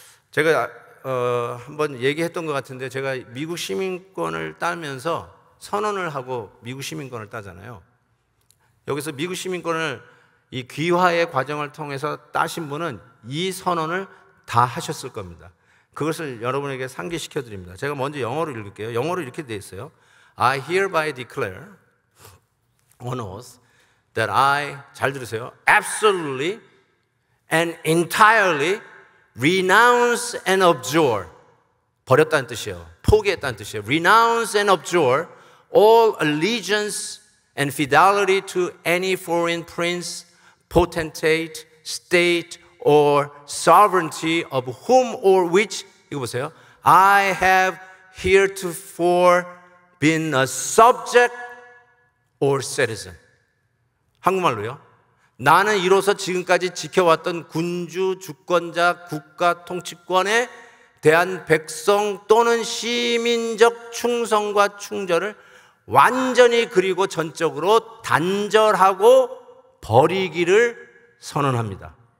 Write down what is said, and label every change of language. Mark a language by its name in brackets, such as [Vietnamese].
[Korean] 제가 한번 얘기했던 것 같은데, 제가 미국 시민권을 따면서 선언을 하고 미국 시민권을 따잖아요. 여기서 미국 시민권을 이 귀화의 과정을 통해서 따신 분은 이 선언을 다 하셨을 겁니다. 그것을 여러분에게 상기시켜 드립니다. 제가 먼저 영어로 읽을게요. 영어로 이렇게 되어 있어요. [English] I hereby declare on oath that I, [Korean] 잘 들으세요, [English] absolutely and entirely renounce and abjure, [Korean] 버렸다는 뜻이에요. 포기했다는 뜻이에요. [English] Renounce and abjure all allegiance and fidelity to any foreign prince, potentate, state, or sovereignty of whom or which, [Korean] 이거 보세요, [English] I have heretofore been a subject or citizen. [Korean] 한국말로요. 나는 이로써 지금까지 지켜왔던 군주, 주권자, 국가 통치권에 대한 백성 또는 시민적 충성과 충절을 완전히 그리고 전적으로 단절하고 버리기를 선언합니다.